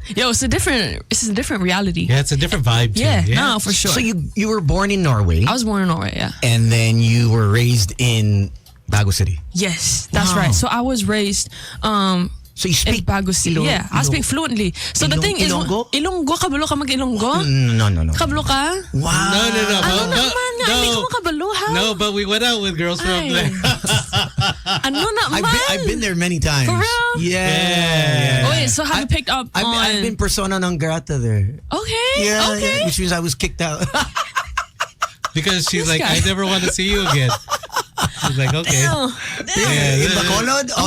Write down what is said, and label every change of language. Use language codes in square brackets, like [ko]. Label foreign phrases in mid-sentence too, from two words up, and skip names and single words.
[en] It's a different reality. it's a different vibe too. Yeah, no, for sure. So you were born in Norway, I was born in Norway, yeah. and then you were raised in Bago City. Yes, that's Wow. right. So I was raised So you in speak Bago City. Yeah, I speak fluently. So the thing is, Ilonggo? [hil] Ilonggo, kabalo ka mag-Ilonggo? [en] No. [hil] Kabalo ka? [en] Wow. No. [hil] Ano [en] but- [hil] naman nga, hindi ko makabalo ha? [en] No, but we went out with girls from Ay. there. [hil] Ano naman? [en] I've been there many times. For real? Yeah. Oh, wait, so have you picked up on... I've been [la] persona non grata [en] there. Okay, Yeah, okay. which means I was kicked out. Because she's This like, guy. I never want to see you again. She's like, okay. Oh, In Bacolod? Oh,